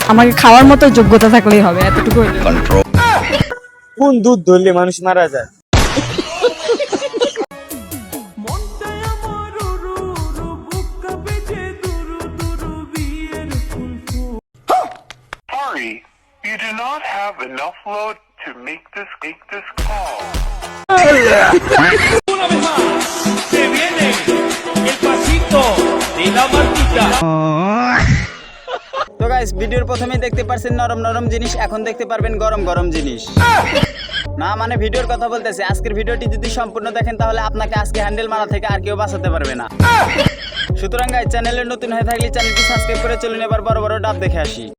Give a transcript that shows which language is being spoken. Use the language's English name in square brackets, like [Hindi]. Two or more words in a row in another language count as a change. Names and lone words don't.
[Bangla] আমাকে খাওয়ার মতো যোগ্যতা থাকলেই হবে, এতটুকু হইলে। কোন দুধ ধরলে মানুষ মারা যায়? [English] Sorry, you do not have enough load to make this call. [Spanish] Se viene el pasito de la martita. [Bangla] তো গাইস, ভিডিওর প্রথমেই দেখতে পারছেন নরম নরম জিনিস, এখন দেখতে পারবেন গরম গরম জিনিস। না মানে ভিডিওর কথা বলতেছি। আজকের ভিডিওটি যদি সম্পূর্ণ দেখেন তাহলে আপনাকে আজকে হ্যান্ডেল মারা থেকে আর কেউ বাঁচাতে পারবে না। সুতরাং গাইস, চ্যানেলে নতুন হয়ে থাকলে চ্যানেলটি সাবস্ক্রাইব করে চলুন এবার বড় বড় ডাব দেখে আসি।